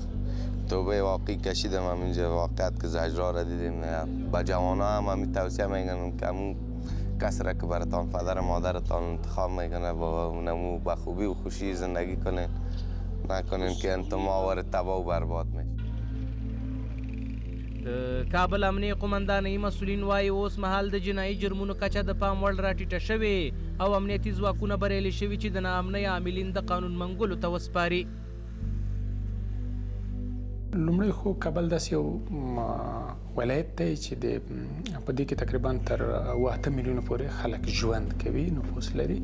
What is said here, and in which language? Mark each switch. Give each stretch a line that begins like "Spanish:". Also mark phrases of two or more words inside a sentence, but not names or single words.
Persian: توبه واقعی کشیدم هم اینجا واقعیت که زجرها را دیدیم. با جوانا هم همین توصیه میکنم که همون کس را که براتان پدر مادرتان انتخاب میکنه با اونمو با خوبی و خوشی زندگی کنین نکنین که انتما تباه و برباد میشه.
Pashto: د کابل امنیه قومندانۍ مسؤلین وایي اوس مهال د جنایي جرمونو کچه د پام وړ راټیټه شوې او امنیتي ځواکونه بریالي شوي چې د ناامنۍ عاملین د قانون منګولو ته وسپاري. لومړی خو کابل داسې یو ولایت دی چې په دې کې تقریبا تر 8 میلیونه پورې خلک ژوند کوي، نفوس لري.